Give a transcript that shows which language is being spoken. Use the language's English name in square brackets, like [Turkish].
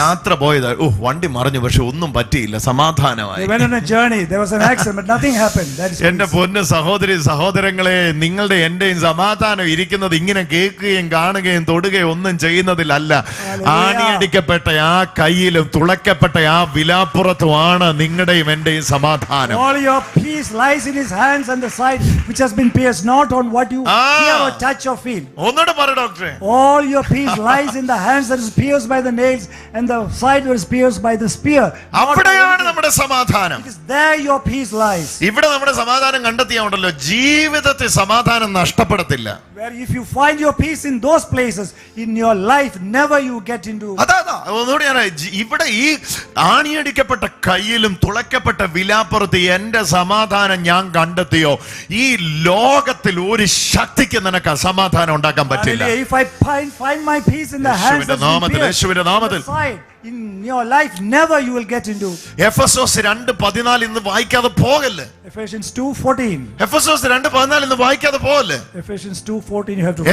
[Malayalam] യാത്ര പോയതാ, ഓ വണ്ടി മറിഞ്ഞു, പക്ഷെ ഒന്നും പറ്റിയില്ല, സമാധാനമായി. [English] They went on a journey, there was an accident, but nothing happened. That is [Malayalam] എന്റെ [English] peace. [Malayalam] പൊന്ന് സഹോദരി സഹോദരങ്ങളെ, നിങ്ങളുടെ എന്റെയും സമാധാനം ഇരിക്കുന്നത് ഇങ്ങനെ കേൾക്കുകയും കാണുകയും തൊടുകയും ഒന്നും ചെയ്യുന്നതിലല്ല. [English] Hallelujah. [Malayalam] ആണിയടിക്കപ്പെട്ട ആ കയ്യിലും തുളയ്ക്കപ്പെട്ട ആ വിലാപ്പുറത്തുമാണ് നിങ്ങളുടെയും എന്റെയും സമാധാനം. [English] All your peace lies in his hands and the side which has been pierced, not on what you hear or touch or feel. [Malayalam] ഒന്നുകൂടെ പറ ഡോക്ടറെ. [English] All your peace lies in the hands that is pierced by the nails and the side that is pierced by the spear. [Malayalam] അവിടെയാണ് നമ്മുടെ സമാധാനം. [English] It is there your peace lies. [Malayalam] ഇവിടെ നമ്മുടെ സമാധാനം കണ്ടെത്തിയാണ്ടല്ലോ ജീവിതത്തിൽ സമാധാനം നഷ്ടപ്പെടത്തില്ല. [English] Where if you find your peace in those places in your life, never you get into. [Malayalam] അതാ ഒന്നുകൂടി ഞാൻ ഇവിടെ ഈ ആണിയടിക്കപ്പെട്ട കയ്യിലും തുളയ്ക്കപ്പെട്ട വിലാപ്പുറത്ത് എന്റെ സമാധാനം ഞാൻ കണ്ടെത്തിയോ, ഈ ലോകത്തിൽ ഒരു ശക്തിക്ക് നിനക്ക് അസമാധാനം ഉണ്ടാക്കാൻ പറ്റില്ല. [English] Hallelujah. If I find my peace in the hands that is pierced, [Malayalam] യേശുവിന്റെ നാമത്തിൽ [English] the side in your life, never you will get into. [Malayalam] Ephesus 2:14 ഇന്ന് വായിക്കാതെ പോകല്ലേ. [English] Ephesians 2:14. [Malayalam] എഫെസോസ് 2:14 ഇന്ന് വായിക്കാതെ പോകല്ലേ. [English] Ephesians 2:14 you have to read.